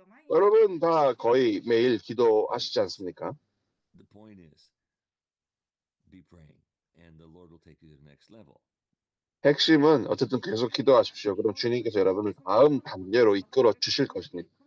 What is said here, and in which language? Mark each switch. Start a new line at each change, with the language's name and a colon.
Korean: 여러분 다 거의 매일 기도하시지 않습니까?
English: The point is, be praying, and the Lord will take you to the next level.
Korean: 핵심은 어쨌든 계속 기도하십시오. 그럼 주님께서 여러분을 다음 단계로 이끌어 주실 것입니다.